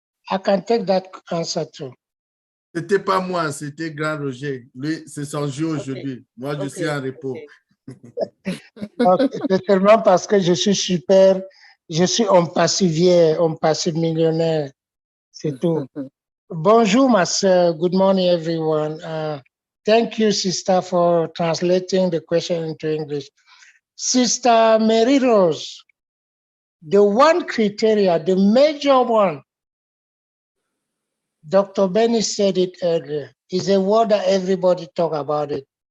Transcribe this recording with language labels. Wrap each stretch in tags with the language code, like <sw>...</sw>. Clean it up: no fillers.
<en>I can take that answer too.</en> <fr>C'était pas moi, c'était Grand Roger. Lui, c'est son jour aujourd'hui. Moi, je suis en repos. C'est seulement parce que je suis super, je suis onpassive millionnaire. C'est tout. Bonjour, ma sœur.</fr> <en>Good morning, everyone. Thank you, sister, for translating the question into English. Sister Mary Rose, the one criteria, the major one, Dr. Benny said it earlier, is a word that everybody talk about it.</en>